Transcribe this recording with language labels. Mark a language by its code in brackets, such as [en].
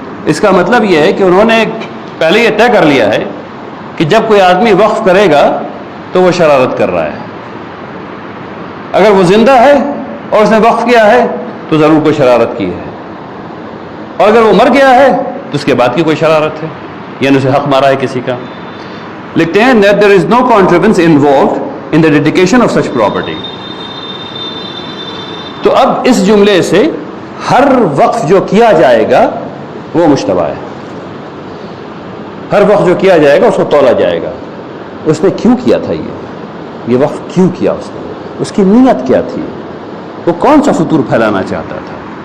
[ur] اس کا مطلب یہ ہے کہ انہوں نے پہلے یہ طے کر لیا ہے کہ جب کوئی آدمی وقف کرے گا تو وہ شرارت کر رہا ہے. اگر وہ زندہ ہے اور اس نے وقف کیا ہے تو ضرور کوئی شرارت کی ہے، اور اگر وہ مر گیا ہے تو اس کے بعد کی کوئی شرارت ہے، یعنی اسے حق مارا ہے کسی کا. لکھتے ہیں [en] that there is no contrivance involved in the dedication of such property. [ur] تو اب اس جملے سے ہر وقف جو کیا جائے گا وہ مشتبہ ہے. ہر وقف جو کیا جائے گا اس کو تولا جائے گا. اس نے کیوں کیا تھا یہ وقف کیوں کیا اس نے، اس کی نیت کیا تھی، وہ کون سا فطور پھیلانا چاہتا تھا.